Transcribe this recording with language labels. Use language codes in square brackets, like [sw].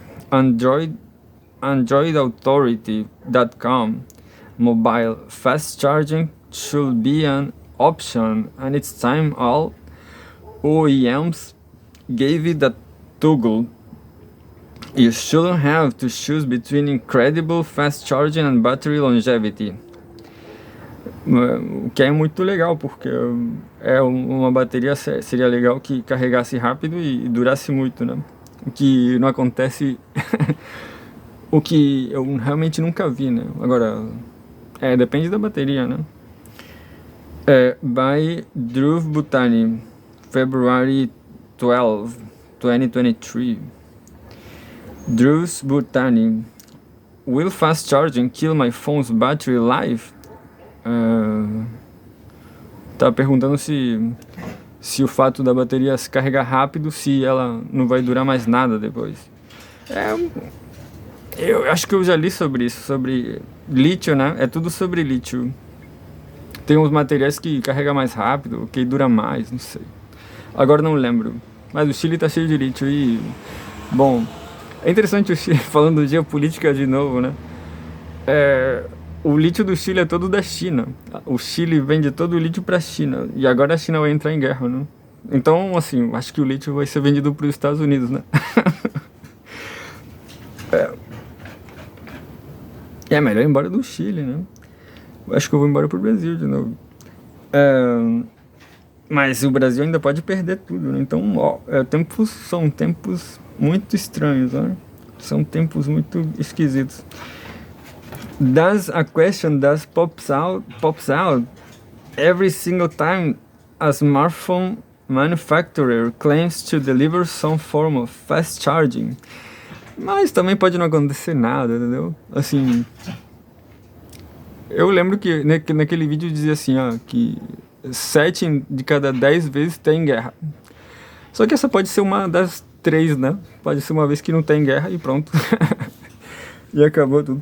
[en] AndroidAuthority.com mobile fast charging should be an option, and it's time all OEMs gave it a toggle. You shouldn't have to choose between incredible fast charging and battery longevity. [pt] O que é muito legal, porque uma bateria seria legal que carregasse rápido e durasse muito, né? O que não acontece, o que eu realmente nunca vi, né? Agora, depende da bateria, né? [en] By Dhruv Bhutani, February 12, 2023. Dhruv Bhutani, will fast charging kill my phone's battery life? [pt] Tá perguntando se o fato da bateria se carregar rápido, se ela não vai durar mais nada depois. Eu acho que eu já li sobre isso, sobre lítio, né? É tudo sobre lítio. Tem uns materiais que carrega mais rápido, que dura mais, não sei. Agora não lembro. Mas o Chile tá cheio de lítio e... Bom, é interessante o Chile, falando de geopolítica de novo, né? O lítio do Chile é todo da China. O Chile vende todo o lítio pra China. E agora a China vai entrar em guerra, né? Então, assim, acho que o lítio vai ser vendido pros Estados Unidos, né? É melhor ir embora do Chile, né? Acho que eu vou embora pro Brasil de novo. Mas o Brasil ainda pode perder tudo, né? Então, são tempos muito estranhos, né? São tempos muito esquisitos. [en] There's a question that pops out every single time a smartphone manufacturer claims to deliver some form of fast charging. [pt] Mas também pode não acontecer nada, entendeu? Assim, eu lembro que naquele vídeo dizia assim, ó, que 7 de cada 10 vezes tem guerra. Só que essa pode ser uma das 3, né? Pode ser uma vez que não tem guerra e pronto. E acabou tudo.